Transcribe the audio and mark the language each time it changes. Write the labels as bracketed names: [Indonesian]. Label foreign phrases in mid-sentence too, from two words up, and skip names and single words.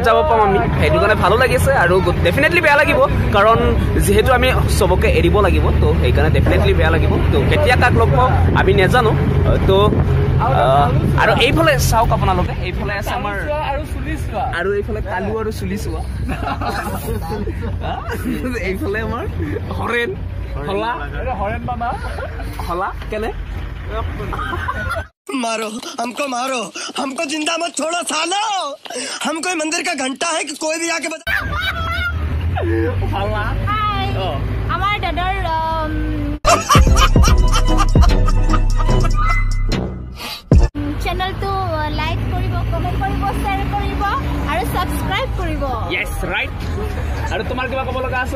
[Assamese] যাব পাম আমি সেইটো কাৰণে ভালো লাগিছে আৰু ডেফিনেটলি বেয়া লাগিব কাৰণ যিহেতু আমি চবকে এৰিব লাগিব তো সেইকাৰণে ডেফিনেটলি বেয়া লাগিব তো কেতিয়া কাক লগ পাওঁ আমি নাজানো তো আৰু এইফালে চাওক আপোনালোকে এইফালে আছে আমাৰ আৰু এইফালে কালু আৰু চুলি চোৱা এইফালে আমাৰ হৰেণ হলা কেনে [Hindi] मारो हमको जिंदा मत छोड़ो सालो हम कोई मंदिर का घंटा है कि कोई भी आके बता [Assamese] আমার দাদার চ্যানেলটো লাইক কৰিব কমেন্ট কৰিব শেয়াৰ কৰিব আৰু সাবস্ক্ৰাইব কৰিব [English] yes right [Assamese] আৰু তোমাৰ কিবা ক'ব লগা আছে